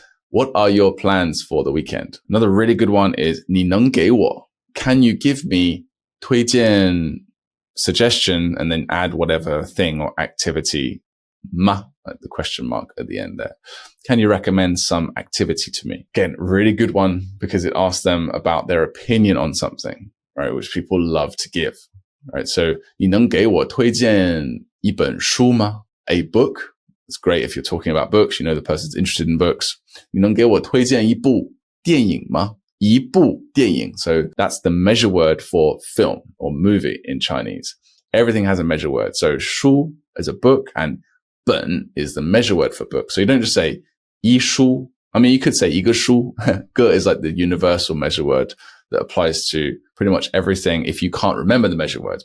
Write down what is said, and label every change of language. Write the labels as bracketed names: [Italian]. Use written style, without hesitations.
[English] What are your plans for the weekend? Another really good one is [Chinese] 你能给我 [English] can you give me [Chinese] 推荐 [English] suggestion and then add whatever thing or activity ma, like the question mark at the end there. Can you recommend some activity to me? Again, really good one because it asks them about their opinion on something, right? Which people love to give, right? So [Chinese] 你能给我推荐一本书吗? [English] A book. It's great if you're talking about books. You know the person's interested in books. [Chinese] 你能给我推荐一部电影吗? 一部电影. [English] So that's the measure word for film or movie in Chinese. Everything has a measure word. So 书 is a book and 本 is the measure word for book. So you don't just say [Chinese] 一书. [English] I mean, you could say [Chinese] 一个书. [English] 个 is like the universal measure word that applies to pretty much everything if you can't remember the measure words.